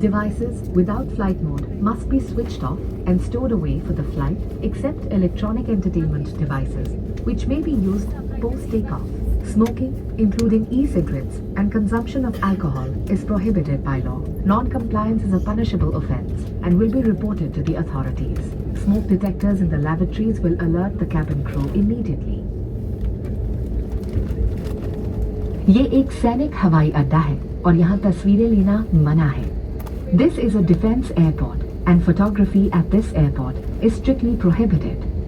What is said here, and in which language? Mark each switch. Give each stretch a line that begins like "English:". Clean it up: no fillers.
English: Devices without flight mode must be switched off and stored away for the flight, except electronic entertainment devices, which may be used post-takeoff. Smoking, including e-cigarettes, and consumption of alcohol is prohibited by law. Non-compliance is a punishable offence and will be reported to the authorities. Smoke detectors in the lavatories will alert the cabin crew immediately.
Hindi: ये एक सैनिक हवाई अड्डा है और यहाँ तस्वीरें लेना मना है।
English: This is a defense airport and photography at this airport is strictly prohibited.